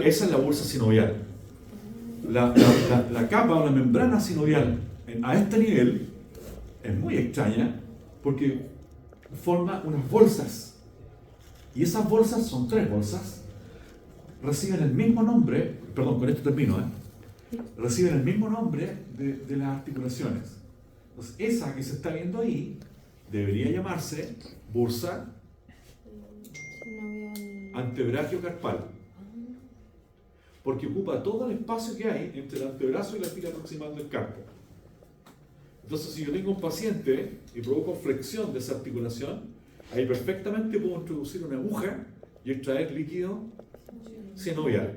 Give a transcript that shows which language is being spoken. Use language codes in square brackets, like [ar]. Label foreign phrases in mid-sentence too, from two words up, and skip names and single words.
[es] Esa es la bolsa sinovial. La capa o la membrana sinovial a este nivel es muy extraña porque forma unas bolsas. Y esas bolsas son 3 bolsas. Reciben el mismo nombre, perdón, con esto termino, reciben el mismo nombre de las articulaciones. Entonces, esa que se está viendo ahí debería llamarse bursa antebráqueo-carpal, porque ocupa todo el espacio que hay entre el antebrazo y la tira proximal del carpo. Entonces, si yo tengo un paciente y provoco flexión de esa articulación, ahí perfectamente puedo introducir una aguja y extraer líquido sinovial.